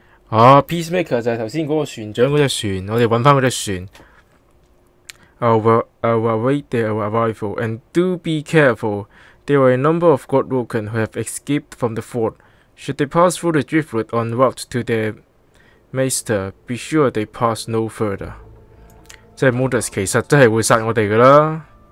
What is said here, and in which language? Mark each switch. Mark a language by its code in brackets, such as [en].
[yue] Peacemaker 就係頭先嗰個船長嗰隻船，我哋揾翻嗰隻船。 [en] I'll await their arrival, and do be careful. There are a number of Godwoken who have escaped from the fort. Should they pass through the driftwood en route to their maester, be sure they pass no further. [yue] 即係 Modus 其實真係會殺我哋㗎啦。